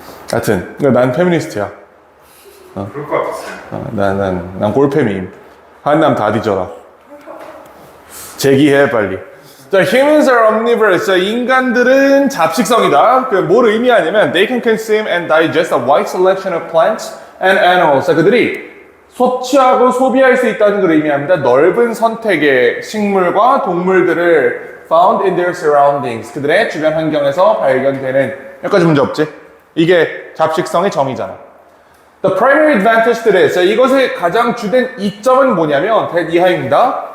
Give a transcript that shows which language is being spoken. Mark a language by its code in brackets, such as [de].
[ko] 하여튼, 난 페미니스트야. 그럴 것 같았어요. 난 꼴페미임. 한남 다 뒤져라. 제기해, 빨리. [en] 자, humans are omnivores. [ko] 자, 인간들은 잡식성이다. 뭘 의미하냐면, [en] they can consume and digest a wide selection of plants and animals. [ko] 자, 그들이 섭취하고 소비할 수 있다는 걸 의미합니다. 넓은 선택의 식물과 동물들을 [en] found in their surroundings. [ko] 그들의 주변 환경에서 발견되는. 여기까지 문제 없지? 이게 잡식성의 정의잖아. [en] The primary advantage to this. [ko] 자, 이것의 가장 주된 이점은 뭐냐면, 대 이하입니다.